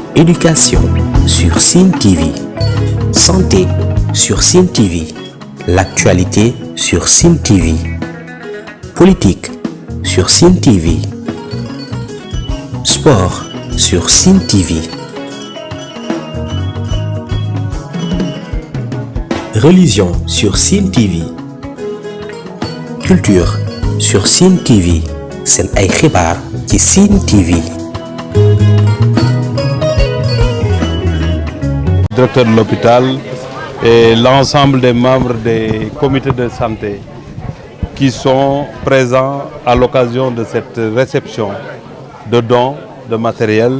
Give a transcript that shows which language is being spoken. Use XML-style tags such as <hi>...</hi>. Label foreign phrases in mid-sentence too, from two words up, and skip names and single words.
<fr>Éducation sur Sen TV. Santé sur Sen TV. L'actualité sur Sen TV. Politique sur Sen TV. Sport sur Sen TV. Religion sur Sen TV. Culture sur Sen TV.</fr> <wo>Sen ay xibaar ci Sen TV.</wo> <fr>Directeur de l'hôpital et l'ensemble des membres des comités de santé qui sont présents à l'occasion de cette réception de dons de matériel.</fr>